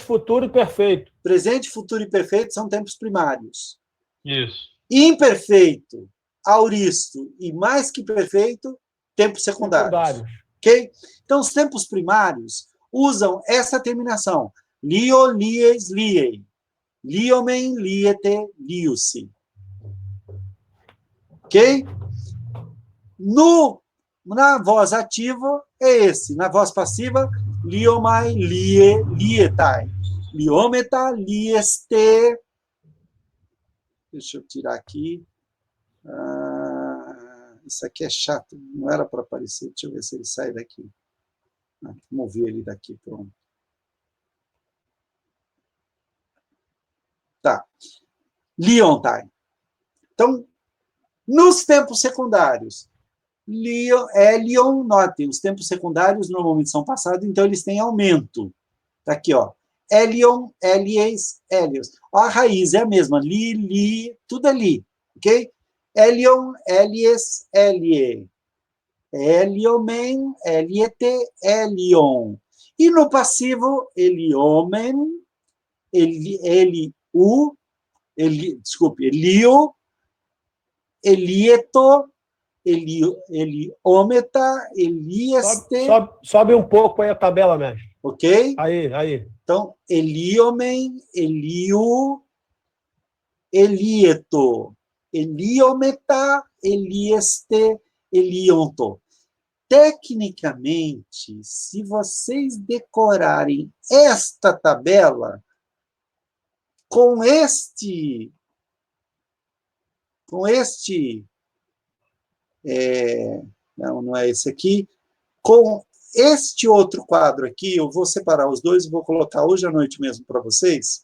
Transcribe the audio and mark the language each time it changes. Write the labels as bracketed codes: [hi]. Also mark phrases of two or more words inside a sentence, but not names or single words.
[pt] futuro e perfeito. Presente, futuro e perfeito são tempos primários. Isso. Imperfeito, auristo e mais que perfeito, tempos secundários. Ok? Então, os tempos primários usam essa terminação. [el] Lio, λύεις, λύει. λύομεν, λύετε, λύουσι. [pt] Ok? Na voz ativa é esse. Na voz passiva, [el] λύομαι, λύῃ, λύεται. λυόμεθα, λύεσθε. [pt] Deixa eu tirar aqui. Isso aqui é chato. Não era para aparecer. Deixa eu ver se ele sai daqui. Mover ele daqui. Pronto. Tá. [el] Liontai. [pt] Então, nos tempos secundários, Lion, notem, os tempos secundários normalmente são passados, então eles têm aumento. Tá aqui, ó. [el] ἔλυον, ἔλυες, ἔλυε. [pt] A raiz é a mesma. Li, tudo é li. Ok? [el] ἔλυον, ἔλυες, ἔλυε. ἐλύομεν, ἐλύετε, ἔλυον. [pt] E no passivo, [el] ἐλυόμην, ἐλύου, ἐλύου, ἐλύετο, ἐλυόμεθα, ἐλύεσθε. [pt] Sobe um pouco aí a tabela, mestre. Ok? Aí. Então, [el] ἐλυόμην, ἐλύου, ἐλύετο, ἐλυόμεθα, ἐλύεσθε, ἐλύοντο. [pt] Tecnicamente, se vocês decorarem esta tabela com este não é esse aqui, com este outro quadro aqui, eu vou separar os dois e vou colocar hoje à noite mesmo para vocês.